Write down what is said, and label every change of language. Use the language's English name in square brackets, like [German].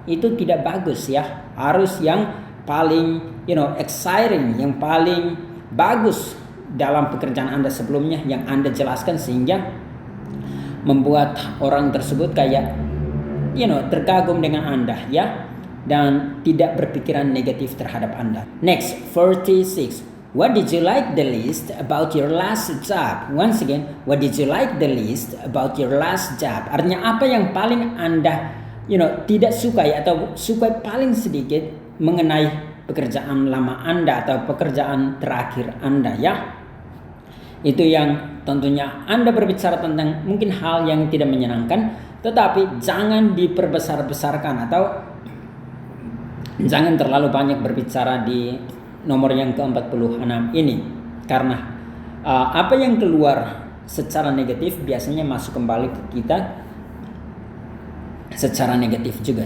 [Indonesian] Itu tidak bagus ya. Harus yang paling exciting, yang paling bagus dalam pekerjaan Anda sebelumnya yang Anda jelaskan, sehingga membuat orang tersebut kayak terkagum dengan Anda ya, dan tidak berpikiran negatif terhadap Anda. [English] Next, 46. What did you like the least about your last job? Once again, what did you like the least about your last job? [Indonesian] Artinya apa yang paling Anda tidak suka ya, atau suka paling sedikit mengenai pekerjaan lama Anda atau pekerjaan terakhir Anda ya. Itu yang tentunya Anda berbicara tentang mungkin hal yang tidak menyenangkan, tetapi jangan diperbesar-besarkan atau jangan terlalu banyak berbicara di nomor yang ke-46 ini, karena apa yang keluar secara negatif biasanya masuk kembali ke kita secara negatif juga.